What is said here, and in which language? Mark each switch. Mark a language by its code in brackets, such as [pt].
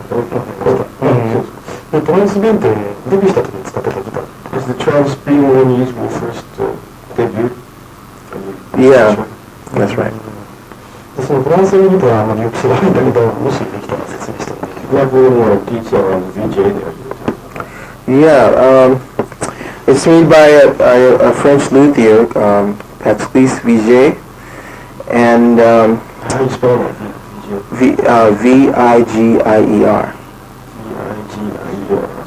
[ja] トランスビーンってデビューした時に使ってたギター。 [en] Is the Travis Bean one you used when you first debuted? Yeah, that's right. [ja] そのフランスのギターはあまりよく知らないんだけど、もしできたら説明してもらえる。 [en] Like a little more detail on the VJ there. Yeah, it's made by a French luthier, Patrice Vigier, and How do you spell that? Vigier.